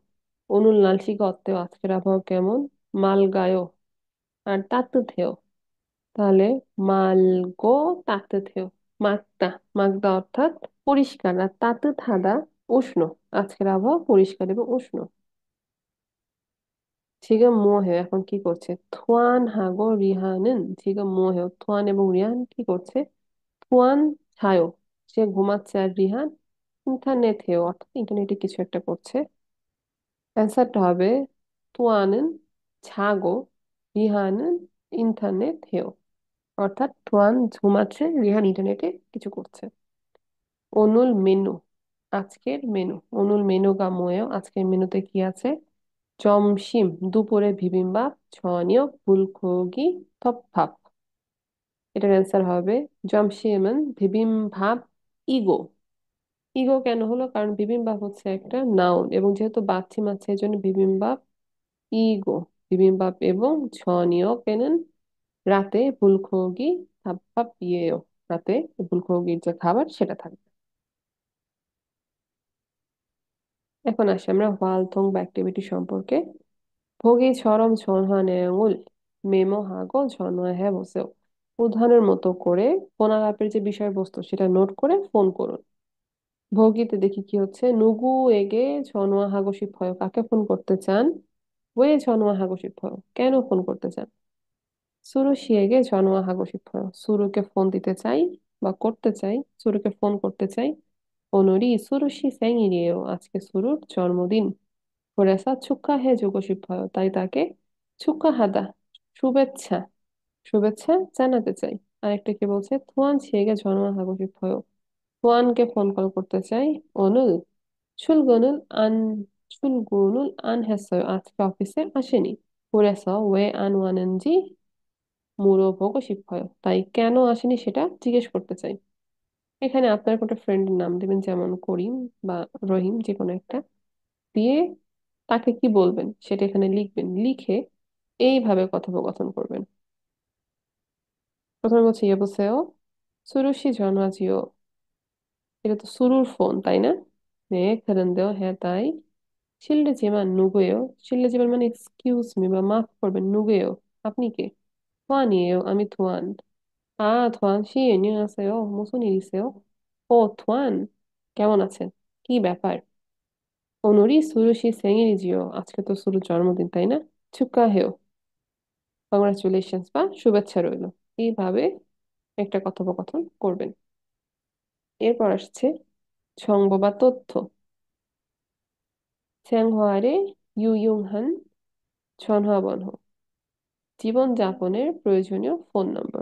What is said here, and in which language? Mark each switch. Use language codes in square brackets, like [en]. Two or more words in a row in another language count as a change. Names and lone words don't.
[ko] 오늘 날씨 어때요 [bn] আজকের আবহাওয়া কেমন? মালগায়ো আর তাতুথেও, তাহলে [ko] 맑고 따뜻해요. 맑다, 맑다 [bn] অর্থাৎ পরিষ্কার, আর [ko] 따뜻하다 [bn] উষ্ণ। আজকের আবহাওয়া পরিষ্কার এবং উষ্ণ। [ko] 지금 뭐해요? [bn] এখন কি করছে? [ko] 투안 하고 리한은 지금 뭐해요? [bn] থোয়ান এবং রিহান কি করছে? [ko] 투안 자요 [bn] সে ঘুমাচ্ছে, আর রিহান [ko] 인터넷 해요 [bn] অর্থাৎ ইন্টারনেটে কিছু একটা করছে। অ্যান্সারটা হবে [ko] থোয়া는 자고 리하는 인터넷 해요। [bn] অর্থাৎ তুয়ান ঘুমাচ্ছে, রিহান ইন্টারনেটে কিছু করছে। [ko] 오늘 메뉴, [bn] আজকের মেনু। [ko] 오늘 메뉴 가 뭐예요, [bn] আজকের মেনুতে কি আছে? 점심, দুপুরে বিবিম্বাপ, [ko] 저녁 불고기 덮밥। [bn] এটার অ্যান্সার হবে [ko] 점심은 비빔밥 이고। [bn] ইগো কেন হলো? কারণ বিবিম্বাপ হচ্ছে একটা নাউন, এবং যেহেতু বাচ্চিম আছে এই জন্য বিবিম্বাপ 이고। বিবিম্বাপ এবং 저녁에는 রাতে [ko] 불고기 덮밥이에요। [bn] রাতে 불고기র যে খাবার সেটা থাকবে। এখন আসি আমরা 활동 বা অ্যাক্টিভিটি সম্পর্কে। [ko] 보기처럼 전화 내용을 메모하고 전화해 보세요। [bn] উদাহরণের মতো করে ফোন আলাপের যে বিষয়বস্তু সেটা নোট করে ফোন করুন। ভগিতে দেখি কি হচ্ছে, [ko] 누구에게 전화하고 싶어요? [bn] কাকে ফোন করতে চান? [ko] 왜 전화하고 싶어요? [bn] কেন ফোন করতে চান? [ko] সুরু 씨에게 전화하고 싶어요। [bn] সুরুকে ফোন দিতে চাই বা করতে চাই, সুরুকে ফোন করতে চাই। [ko] 오늘이 수루 씨 생일이에요। [bn] আজকে সুরুর জন্মদিন। [ko] 그래서 축하해주고 싶어요। [bn] তাই তাকে 축하하다, শুভেচ্ছা, শুভেচ্ছা জানাতে চাই। আরেকটা কি বলছে? [ko] 투안 씨에게 전화하고 싶어요। [bn] 투안কে ফোন কল করতে চাই। [ko] 오늘 출근을 출근을 안 했어요। [bn] 아জকে অফিসে আসেনি। [ko] 그래서 왜 안 왔는지 물어보고 싶어요। [bn] তাই কেন আসেনি সেটা জিজ্ঞেস করতে চাই। এখানে আপনার কোনো ফ্রেন্ডের নাম দিবেন, যেমন করিম বা রহিম, যে কোনো একটা দিয়ে তাকে কি বলবেন সেটা এখানে লিখবেন। লিখে এইভাবে কথোপকথন করবেন। প্রথমে বলছে [ko] 여보세요, 수루 씨 전화지요। [bn] এটা তো সুরুর ফোন, তাই না? [ko] 네, 그런데요, [bn] হ্যাঁ তাই। [ko] 실례지만 누구예요? [bn] 실례지만 মানে [en] excuse me [bn] বা মাফ করবেন, 누구예요? আপনি কে? [ko] 도안이에요, আমি 도안। 아, 도안 씨, 안녕하세요। 무슨 일 있어요? [bn] ও 도안, কেমন আছেন? কি ব্যাপার? [ko] 오늘이 수루 씨 생일이지요। [bn] আজকে তো সুরুর জন্মদিন, তাই না? 축하해요, কংগ্রাচুলেশনস বা শুভেচ্ছা রইলো। এইভাবে একটা কথোপকথন করবেন। এরপর আসছে 정보 বা তথ্য। [ko] 생활에 유용한 전화번호, [bn] জীবনযাপনের প্রয়োজনীয় ফোন নম্বর।